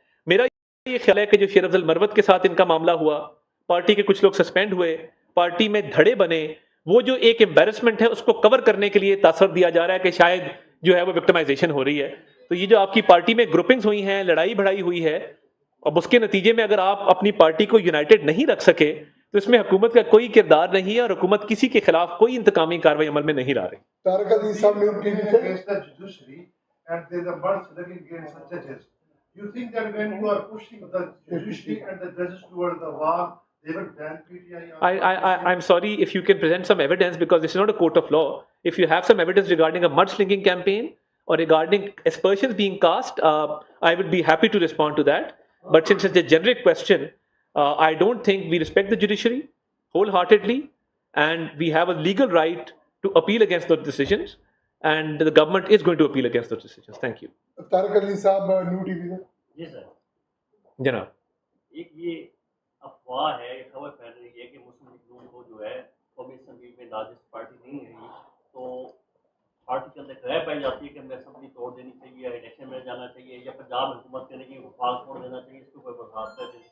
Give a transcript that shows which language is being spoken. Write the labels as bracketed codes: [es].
[ur] میرا یہ خیال ہے کہ جو شیر افضل مروت کے ساتھ ان کا معاملہ ہوا، پارٹی کے کچھ لوگ سسپینڈ ہوئے، پارٹی میں دھڑے بنے، وہ جو ایک امبیرسمنٹ ہے اس کو کور کرنے کے لیے تاثر دیا جا رہا ہے کہ شاید جو ہے وہ وکٹمائزیشن ہو رہی ہے. تو یہ جو آپ کی پارٹی میں گروپنگز ہوئی ہیں، لڑائی بڑھائی ہوئی ہے، اب اس کے نتیجے میں اگر آپ اپنی پارٹی کو یونائٹڈ نہیں رکھ سکے تو اس میں حکومت کا کوئی کردار نہیں ہے اور حکومت کسی کے خلاف کوئی انتقامی کارروائی عمل میں نہیں لا رہی. طارق عزیز صاحب نیوز ٹی وی سے. [en] And there is a birth against judges. You think that when you are pushing the judiciary and the judges towards the wall, they will ban PTI? I'm sorry, if you can present some evidence, because this is not a court of law. If you have some evidence regarding a mudslinging campaign or regarding aspersions being cast, I would be happy to respond to that. But since it's a generic question, I don't think we respect the judiciary wholeheartedly, and we have a legal right to appeal against those decisions. And the government is going to appeal against those decisions. Thank you. [ur] Tariq عزیز صاحب new T V سے. جی سر. جناب ایک یہ افواہ ہے، یہ خبر پھیل رہی ہے کہ مسلم لیگ نون کو جو ہے قومی اسمبلی میں لارجسٹ پارٹی نہیں رہی تو پارٹی کے اندر رائے پائی جاتی ہے کہ ہمیں اسمبلی توڑ دینی چاہیے, الیکشن میں جانا چاہیے, یا پنجاب حکومت کرنے کی وفاق چھوڑ دینا چاہیے, اس کو کوئی وضاحت ہے؟